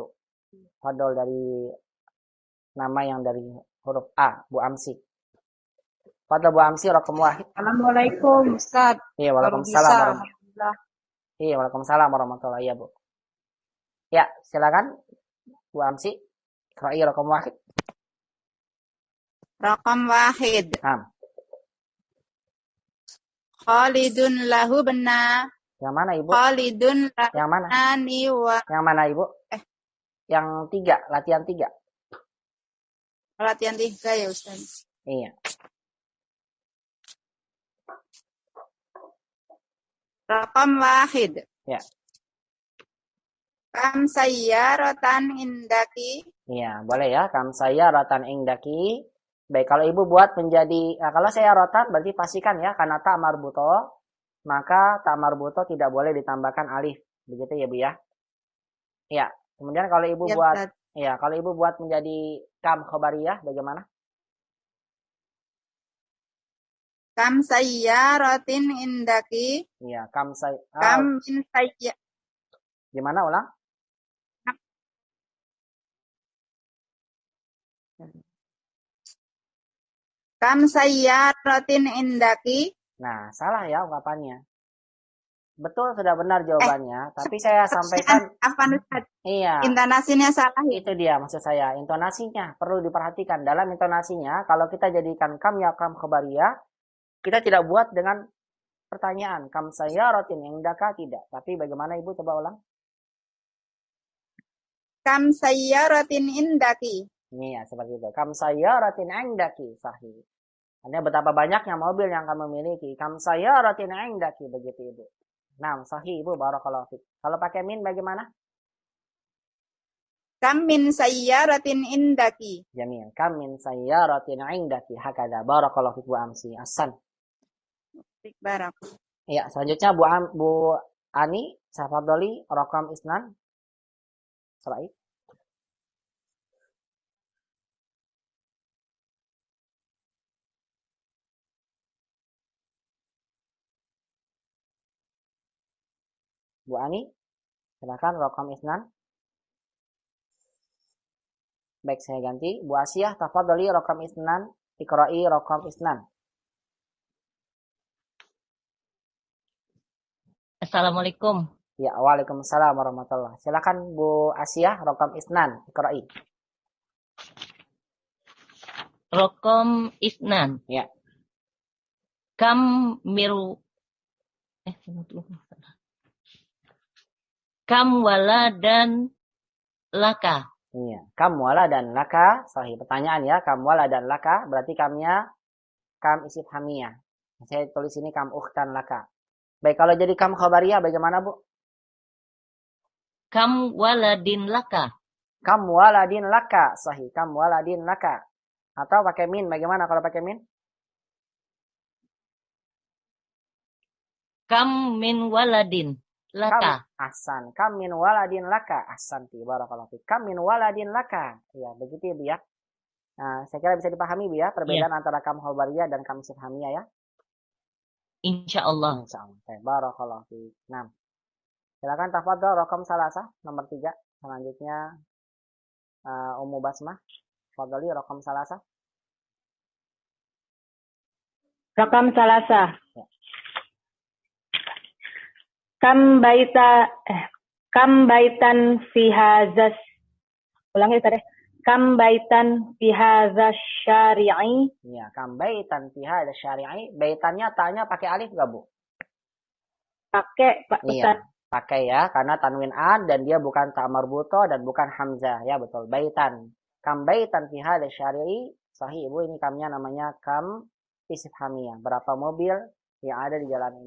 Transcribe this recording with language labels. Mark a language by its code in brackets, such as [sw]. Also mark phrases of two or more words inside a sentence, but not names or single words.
[id] Fadol dari nama yang dari huruf A, Bu Amsi. [ar] فضل Bu Amsi، رقم واحد. [id] Assalamualaikum Ustaz. Iya, waalaikumsalam. Iya, [ar] وعليكم السلام ورحمة الله وبركاته. [id] Ya, silakan Bu Amsi. [ar] اقرئي رقم واحد. رقم واحد. خالد له بنى. [id] Yang mana Ibu? [ar] خالد له [id] yang mana? Yang mana Ibu? Yang 3, latihan 3. Latihan 3 ya Ustaz. Iya. [ar] رقم واحد. [id] Ya. [ar] كم سيارة عندك. [id] Iya, boleh ya. [ar] كم سيارة عندك. [id] Baik, kalau ibu buat menjadi, kalau saya rotat berarti pastikan ya, karena ta marbuto, maka ta marbuto tidak boleh ditambahkan alif. Begitu ya Bu ya? Ya, kemudian kalau ibu Ya, buat, Ustaz. ya kalau ibu buat menjadi [ar] كم خبرية, [id] bagaimana? [ar] كم سيارة عندك. يا، كم سي, كم من سيا. [id] gimana ulang? Kam sayyaratin indaki. Nah, salah ya ungkapannya. Betul, sudah benar Eh, jawabannya, tapi saya sampaikan, apa Ustaz? iya, Intonasinya salah ya? itu dia maksud saya. Intonasinya perlu diperhatikan. Dalam intonasinya, kalau kita jadikan kam ya [ar] كم خبرية, [id] kita tidak buat dengan pertanyaan. [ar] كم سيارة عندك [id] tidak. Tapi bagaimana ibu coba ulang? [ar] كم سيارة عندك. [id] Ini ya, seperti itu. [ar] كم سيارة عندك. صحيح. [id] Artinya betapa banyaknya mobil yang kamu miliki. [ar] كم سيارة عندك. [id] Begitu ibu. Nah, sahih ibu. [ar] بارك الله فيك. [id] Kalau pakai min bagaimana? [ar] كم من سيارة عندك. جميل. كم من سيارة عندك. هكذا. بارك الله فيك Bu Amsi. أحسن. بارك. [id] Ya, selanjutnya Bu Ani. Safadoli. [ar] رقم اثنان. [id] Selain. Bu Ani. Silakan [ar] رقم اثنان. [id] Baik, saya ganti. [ar] Bu Asiyah، تفضلي رقم اثنان. اقرئي رقم اثنان. [id] Assalamualaikum. Ya, [ar] وعليكم السلام ورحمة الله. [id] Silakan Bu Asiyah, [ar] رقم اثنان. اقرئي. رقم اثنان. [id] Ya. [ar] كم ميرو. كم ولدا لك. [id] Iya. [ar] كم ولدا لك. [id] Sahih. Pertanyaan ya. [ar] كم ولدا لك. [id] Berarti kamnya [ar] كم استفهامية. [id] Saya tulis ini [ar] كم أختا لك. [id] Baik, kalau jadi [ar] كم خبرية [id] bagaimana Bu? [ar] كم ولد لك. كم ولد لك. صحيح. كم ولد لك. [id] Atau pakai min. Bagaimana kalau pakai min? [ar] كم من ولد لك. أحسن. كم من ولد لك. أحسنت. بارك الله فيك. كم من ولد لك. [id] Ya, begitu ya Bu ya. Nah, saya kira bisa dipahami Bu ya perbedaan antara [ar] كم خبرية [id] dan [ar] كم استفهامية [id] ya. Insyaallah. Insyaallah. [ar] بارك الله فيك. [id] Nah, silakan [ar] تفضل رقم ثلاثة [id] nomor 3. Selanjutnya Ummu Basmah. [ar] تفضلي رقم ثلاثة. رقم ثلاثة. [id] Ya. [ar] كم بيتا في هذا. [id] Ulangi tadi. [ar] كم بيتا في هذا الشارع. يا، كم بيتا في هذا الشارع. [id] Baitannya tanya pakai alif enggak, Bu? Pakai Pak Ustaz. Iya, pakai ya karena tanwin an dan dia bukan ta marbuto dan bukan hamzah ya, betul. [ar] بيتا. كم بيتا في هذا الشارع. [id] Sahih, Ibu, ini kamnya namanya [ar] كم استفهامية. [id] Berapa mobil yang ada di jalan ini?